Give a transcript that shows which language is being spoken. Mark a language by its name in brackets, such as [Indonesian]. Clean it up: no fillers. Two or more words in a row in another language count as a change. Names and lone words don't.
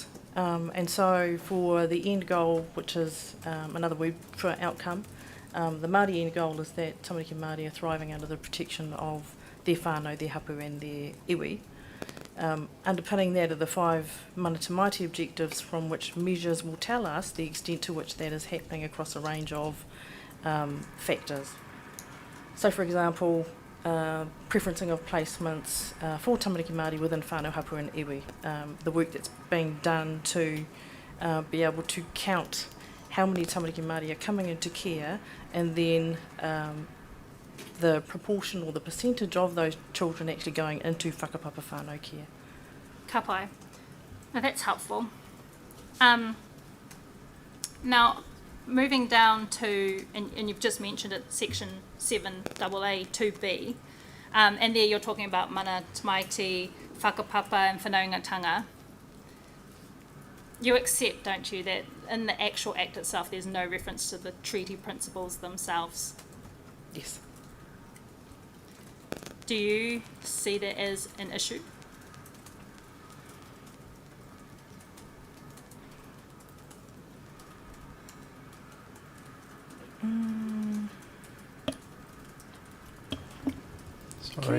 [English] And so for the end goal, which is another word for outcome, the Māori end goal is that [Māori] Tamariki Māori [English] are thriving under the protection of their whānau, their hapu and their iwi. Underpinning that are the 5 [Māori] mana tamaiti [English] objectives from which measures will tell us the extent to which that is happening across a range of factors. So for example, preferencing of placements for [Māori] Tamariki Māori [English] within [Māori] whānau, hapu [English] and iwi. The work that's being done to be able to count how many [Māori] Tamariki Māori [English] are coming into care, and then the proportion or the percentage of those children actually going into [Māori] whakapapa whānau [English] care. [Māori] Ka pai. [English] Now that's helpful. Now, moving down to, and you've just mentioned it, section 7AA 2B, and there you're talking about [Māori] mana tamaiti, whakapapa [English] and whanaungatanga. You accept, don't you, that in the actual act itself there's no reference to the treaty principles themselves? Yes. Do you see that as an issue? Sorry,